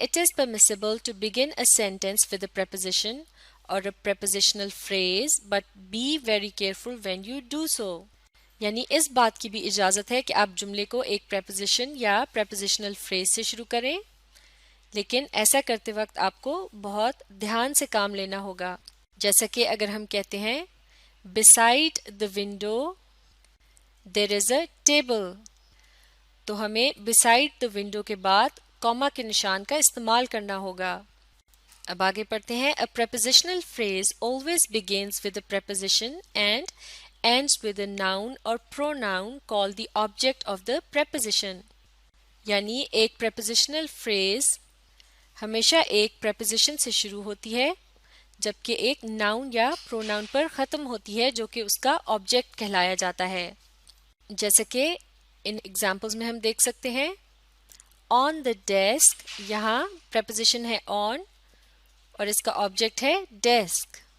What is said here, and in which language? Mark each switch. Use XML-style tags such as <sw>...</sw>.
<en>It is permissible to begin a sentence with a preposition or a prepositional phrase but be very careful when you do so</en> <ur>یعنی اس بات کی بھی اجازت ہے کہ آپ جملے کو ایک preposition یا prepositional phrase سے شروع کریں، لیکن ایسا کرتے وقت آپ کو بہت دھیان سے کام لینا ہوگا. جیسا کہ اگر ہم کہتے ہیں</ur> <en>beside the window there is a table</en> <ur>تو ہمیں</ur> <en>beside the window</en> <ur>کے بعد کوما کے نشان کا استعمال کرنا ہوگا. اب آگے پڑھتے ہیں.</ur> <en>A prepositional phrase always begins with a preposition and ends with a noun or pronoun called the object of the preposition.</en> <ur>یعنی ایک پریپوزیشنل فریز ہمیشہ ایک پریپوزیشن سے شروع ہوتی ہے جبکہ ایک ناؤن یا پروناؤن پر ختم ہوتی ہے جو کہ اس کا آبجیکٹ کہلایا جاتا ہے. جیسے کہ ان ایگزامپلز میں ہم دیکھ سکتے ہیں</ur> <en>on the desk,</en> <ur>یہاں پریپوزیشن ہے آن اور اس کا آبجیکٹ ہے ڈیسک.</ur>